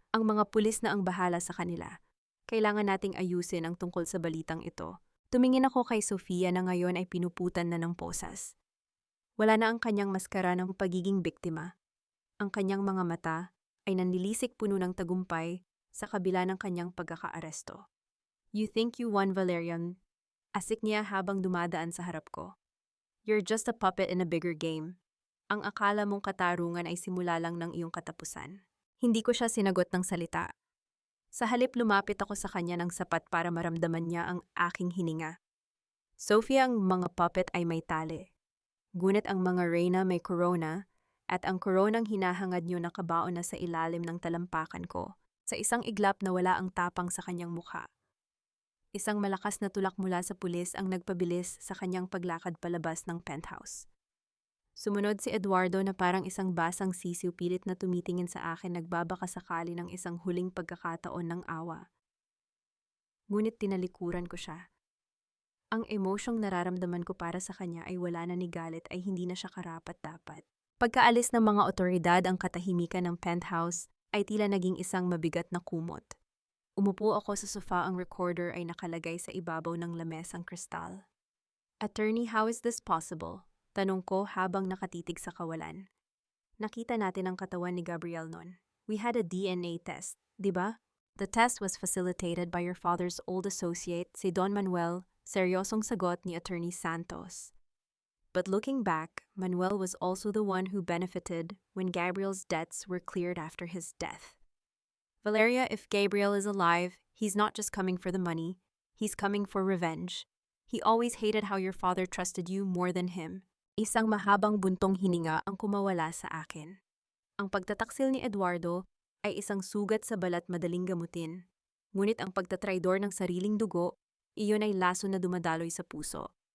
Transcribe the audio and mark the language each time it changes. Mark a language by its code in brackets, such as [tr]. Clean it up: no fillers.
[tl] Ang mga pulis na ang bahala sa kanila. Kailangan nating ayusin ang tungkol sa balitang ito. Tumingin ako kay Sofia na ngayon ay pinuputan na ng posas. Wala na ang kanyang maskara ng pagiging biktima. Ang kanyang mga mata ay nanlilisik puno ng tagumpay sa kabila ng kanyang pagkakaaresto. [en] You think you won, Valerian? [tl] Asik niya habang dumadaan sa harap ko. [en] You're just a puppet in a bigger game. [tl] Ang akala mong katarungan ay simula lang ng iyong katapusan. Hindi ko siya sinagot ng salita. Sa halip, lumapit ako sa kanya ng sapat para maramdaman niya ang aking hininga. Sofia, ang mga puppet ay may tali. Ngunit ang mga reyna may corona at ang koronang hinahangad niyo nakabaon na sa ilalim ng talampakan ko, sa isang iglap na wala ang tapang sa kanyang mukha. Isang malakas na tulak mula sa pulis ang nagpabilis sa kanyang paglakad palabas ng penthouse. Sumunod si Eduardo na parang isang basang sisiw pilit na tumitingin sa akin nagbabaka sakali ng isang huling pagkakataon ng awa. Ngunit tinalikuran ko siya. Ang emosyong nararamdaman ko para sa kanya ay wala na ni galit ay hindi na siya karapat-dapat. Pagkaalis ng mga otoridad ang katahimikan ng penthouse ay tila naging isang mabigat na kumot. Umupo ako sa sofa ang recorder ay nakalagay sa ibabaw ng lamesang kristal. [en] Attorney, how is this possible? [tl] Tanong ko habang nakatitig sa kawalan. Nakita natin ang katawan ni Gabriel noon. [en] We had a DNA test, [tl] di ba? [en] The test was facilitated by your father's old associate, [tl] si Don Manuel, seryosong sagot ni Attorney Santos. [en] But looking back, Manuel was also the one who benefited when Gabriel's debts were cleared after his death. Valeria, if Gabriel is alive, he's not just coming for the money, he's coming for revenge. He always hated how your father trusted you more than him. [tl] Isang mahabang buntong hininga ang kumawala sa akin. Ang pagtataksil ni Eduardo ay isang sugat sa balat madaling gamutin. Ngunit ang pagtatraidor ng sariling dugo, iyon ay laso na dumadaloy sa puso.